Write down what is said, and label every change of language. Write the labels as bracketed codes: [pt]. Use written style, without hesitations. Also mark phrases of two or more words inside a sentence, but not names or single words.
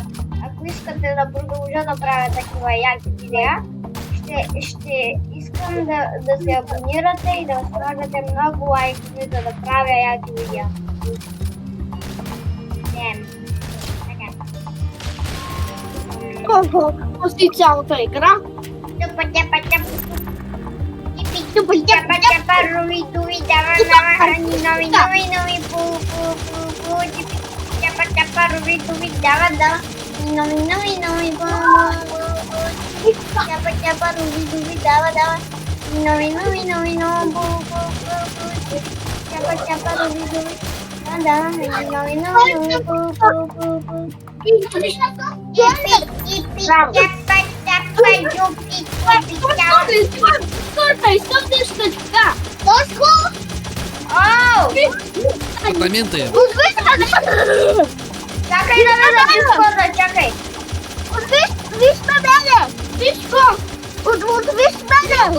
[bg] Ако искате да продължа да правя такива яки видеа, ще искам да се абонирате и да слагате много лайкове, за да правя яки видеа. Така. Какво си цялата игра? Тупа, тяпа, тяпа, тупа, тяпа, тяпа, руи, дуи, дава, хани, нови, пу, типи, тяпа, тяпа, руи, дуи, дава, нови, пу, тяпа, тяпа, руи, дуи, дава, нови, пу, тяпа, тяпа, руи, дуи, дава, нови, пу, Ипи, тяпа, тяпа, юпи, типи, тяпа. Стоп нещо така. Оу! Апартаменты. Чакай да ме записват, чакай. Виж ме мене! Виж го! Виж мене!